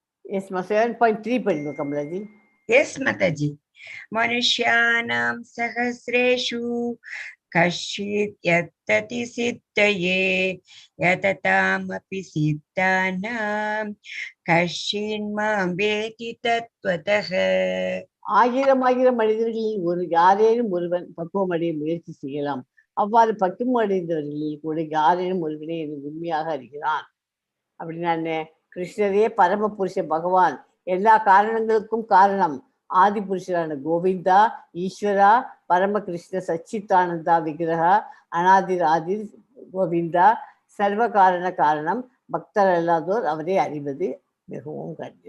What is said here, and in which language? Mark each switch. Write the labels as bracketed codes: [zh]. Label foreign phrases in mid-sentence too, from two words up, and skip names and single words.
[ta] Yes, 7.3 படிங்க கமலாஜி. [en] Yes, Mataji. [sa] मनुष्याणां सहस्रेषु कश्चित् यतति सिद्धये यततामपि सिद्धानां कश्चिन् मां वेत्ति तत्त्वतः. [ta] ஆயிரம் மனிதர்களில் யாரேனும் ஒருவன் பக்குவம் அடைய முயற்சி செய்யலாம். அவ்வாறு பக்குவம் அடைந்தவர்களில் கூட யாரேனும் ஒருவனே எனக்கு உண்மையாக அறிகிறான். அப்படின்னா கிருஷ்ணரே பரம புருஷ பகவான், எல்லா காரணங்களுக்கும் காரணம், ஆதி புருஷரான கோவிந்தா, ஈஸ்வரா, பரமகிருஷ்ண சச்சித்தானந்தா விக்கிரகா, அனாதிர் கோவிந்தா, சர்வ காரணம், பக்தர் அல்லாதோர் அவரை அறிவது மிகவும் கடினம்.